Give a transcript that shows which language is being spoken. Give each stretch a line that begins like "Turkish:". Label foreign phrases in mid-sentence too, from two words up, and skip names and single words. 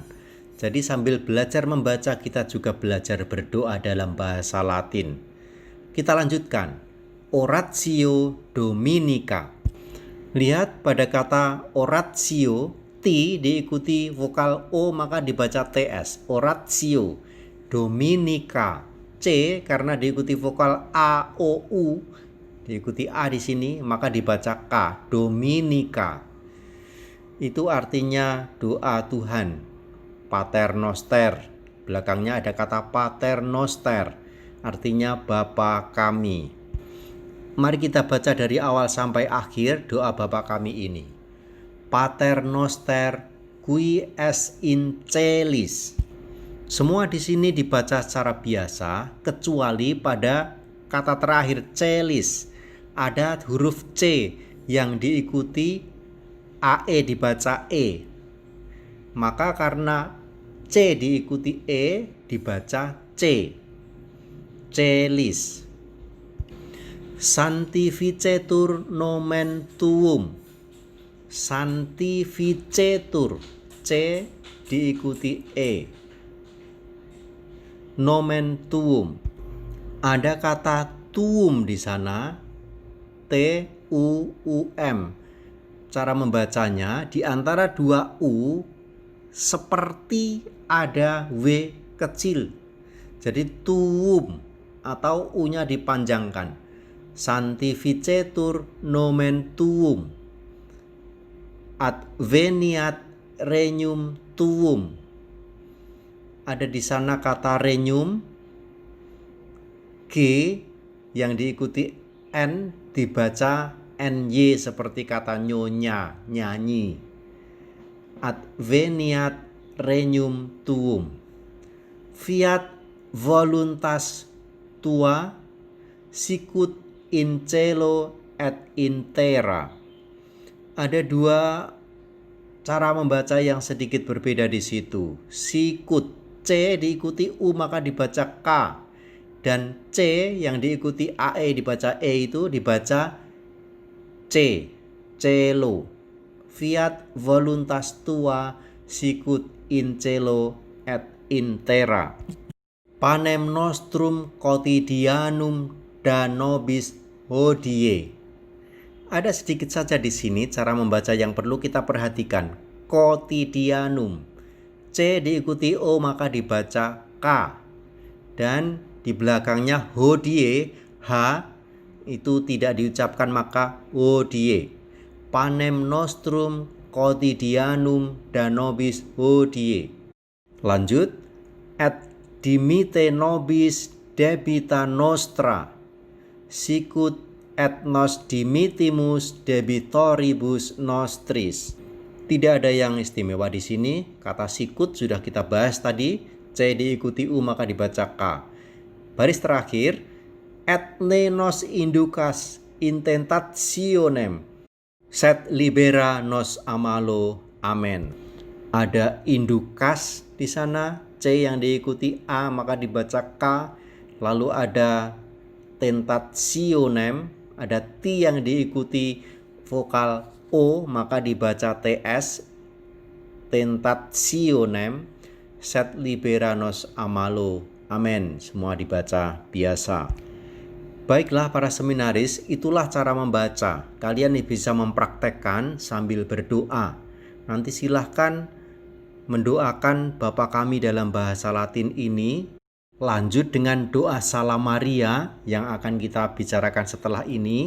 Indonesian: Jadi sambil belajar membaca, kita juga belajar berdoa dalam bahasa Latin. Kita lanjutkan.
Latin: Oratio Dominica.
Indonesian: Lihat pada kata oratio, T diikuti vokal O maka dibaca TS, oratio. Dominica, C karena diikuti vokal A, O, U, diikuti A di sini maka dibaca K, Dominica. Itu artinya doa Tuhan,
Latin: Pater Noster,
Indonesian: Belakangnya ada kata
Latin: Pater Noster,
Indonesian: artinya Bapa kami. Mari kita baca dari awal sampai akhir doa Bapa kami ini.
Latin: Pater Noster qui es in celis.
Indonesian: Semua di sini dibaca secara biasa kecuali pada kata terakhir celis. Ada huruf C yang diikuti AE dibaca E. Maka karena C diikuti E dibaca C. Celis.
Latin: Sanctificetur nomen tuum.
Indonesian: Sanctificetur, C diikuti E.
Latin: Nomen tuum.
Indonesian: Ada kata tuum di sana, T-U-U-M. Cara membacanya di antara dua U seperti ada W kecil. Jadi tuum atau U-nya dipanjangkan.
Latin: Sanctificetur nomen tuum. Adveniat regnum tuum.
Indonesian: Ada di sana kata regnum, G yang diikuti N dibaca NY seperti kata nyonya, nyanyi.
Latin: Adveniat regnum tuum. Fiat voluntas tua sicut in cielo et in terra.
Indonesian: Ada dua cara membaca yang sedikit berbeda di situ. Sikut, C diikuti U maka dibaca K. Dan C yang diikuti AE dibaca E itu dibaca C. Cielo.
Latin: Fiat voluntas tua sicut in cielo et in terra. Panem nostrum quotidianum da nobis hodie.
Indonesian: Ada sedikit saja di sini cara membaca yang perlu kita perhatikan. Quotidianum. C diikuti O maka dibaca K. Dan di belakangnya hodie, H itu tidak diucapkan maka hodie.
Latin: Panem nostrum quotidianum da nobis hodie.
Indonesian: Lanjut.
Latin: Et dimite nobis debita nostra. Sicut et nos dimitimus debitoribus nostris.
Indonesian: Tidak ada yang istimewa di sini. Kata sikut sudah kita bahas tadi. C diikuti U maka dibaca K. Baris terakhir,
Latin: et ne nos inducas intentationem, sed libera nos amalo.
Indonesian: Amen. Ada indukas di sana, C yang diikuti A maka dibaca K. Lalu ada tentationem, ada T yang diikuti vokal O maka dibaca TS.
Latin: Tentationem, sed libera nos amalo.
Indonesian: Amen. Semua dibaca biasa. Baiklah para seminaris, itulah cara membaca. Kalian bisa mempraktekkan sambil berdoa. Nanti silahkan mendoakan Bapa kami dalam bahasa Latin ini. Lanjut dengan doa Salam Maria yang akan kita bicarakan setelah ini.